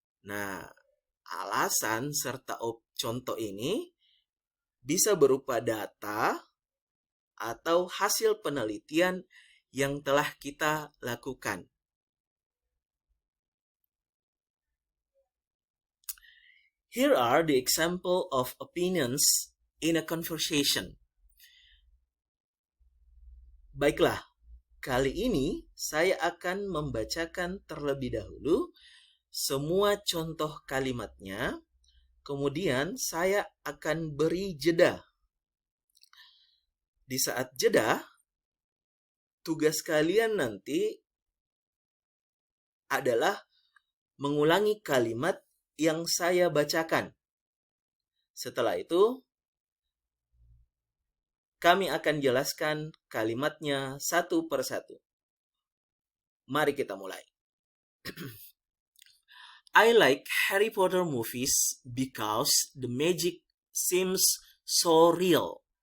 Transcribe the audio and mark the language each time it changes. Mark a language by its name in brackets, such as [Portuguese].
[Indonesian] Nah, alasan serta contoh ini bisa berupa data atau hasil penelitian yang telah kita lakukan. [English] Here are the example of opinions in a conversation. [Indonesian] Baiklah, kali ini saya akan membacakan terlebih dahulu semua contoh kalimatnya, kemudian saya akan beri jeda. Di saat jeda, tugas kalian nanti adalah mengulangi kalimat yang saya bacakan. Setelah itu, kami akan jelaskan kalimatnya satu persatu. Mari kita mulai. [English] I like Harry Potter movies because the magic seems so real.